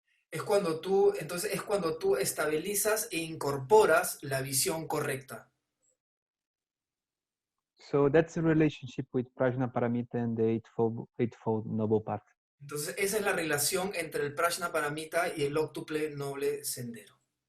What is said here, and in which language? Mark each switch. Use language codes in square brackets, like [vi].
[es] Entonces es cuando tú estabilizas e incorporas la visión correcta. [en] So that's the relationship with Prajna Paramita and the eightfold noble path. [es] Entonces esa es la relación entre el Prajna Paramita y el óctuple noble sendero.